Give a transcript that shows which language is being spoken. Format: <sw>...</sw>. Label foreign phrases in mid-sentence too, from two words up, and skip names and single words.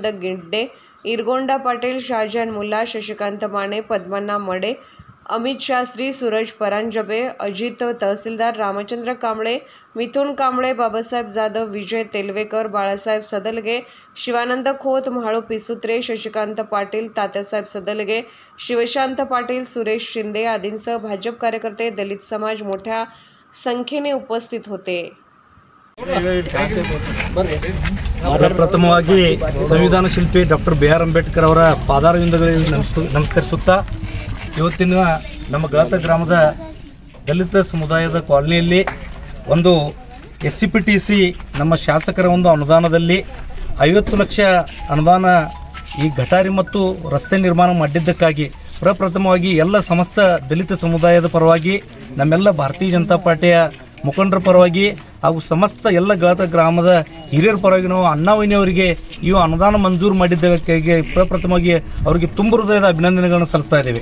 <mr>गिड्डे, इरगोंडा पाटील, शाहजहान मुल्ला, शशिकांत माने, पद्मना मडे, अमित शास्त्री, सूरज परांजपे, अजित तहसीलदार, रामचंद्र कांबळे, मिथुन कांबळे, बाबासाहेब जाधव, विजय तेलवेकर, बाळासाहेब सदलगे, शिवानंद खोत, म्हाळू पिसुत्रे, शशिकांत पाटील, तात्यासाहेब सदलगे, शिवशांत पाटील, सुरेश शिंदे आदींसह भाजप कार्यकर्ते, दलित समाज मोठ्या संख्येने उपस्थित होते।</mr> <kn>ಪ್ರಥಮವಾಗಿ ಸಂವಿಧಾನ ಶಿಲ್ಪಿ ಡಾಕ್ಟರ್ BR ಅಂಬೇಡ್ಕರ್ ಅವರ ಪಾದಾರವಿಂದಗಳಿಗೆ ನಮಸ್ಕರಿಸುತ್ತಾ ಇವತ್ತಿನ ನಮ್ಮ ಗಳತ ಗ್ರಾಮದ ದಲಿತ ಸಮುದಾಯದ ಕಾಲನಿಯಲ್ಲಿ ಒಂದು SCPTC ನಮ್ಮ ಶಾಸಕರ ಒಂದು ಅನುದಾನದಲ್ಲಿ 50 ಲಕ್ಷ ಅನುದಾನ ಈ ಗಟಾರಿ ಮತ್ತು ರಸ್ತೆ ನಿರ್ಮಾಣ ಮಾಡಿದ್ದಕ್ಕಾಗಿ ಪ್ರಪ್ರಥಮವಾಗಿ ಎಲ್ಲ ಸಮಸ್ತ ದಲಿತ ಸಮುದಾಯದ ಪರವಾಗಿ ನಮ್ಮೆಲ್ಲ ಭಾರತೀಯ ಜನತಾ ಪಾರ್ಟಿಯ ಮುಖಂಡರ ಪರವಾಗಿ ಹಾಗೂ ಸಮಸ್ತ ಎಲ್ಲ ಗಳತ ಗ್ರಾಮದ ಹಿರಿಯರ ಪರವಾಗಿ ನಾವು ಅಣ್ಣಾವಯ್ಯನವರಿಗೆ ಈ ಅನುದಾನ ಮಂಜೂರು ಮಾಡಿದ್ದಕ್ಕಾಗಿ ಪ್ರಪ್ರಥಮವಾಗಿ ಅವರಿಗೆ ತುಂಬ ಹೃದಯದ ಅಭಿನಂದನೆಗಳನ್ನು ಸಲ್ಲಿಸ್ತಾ ಇದ್ದೇವೆ।</kn>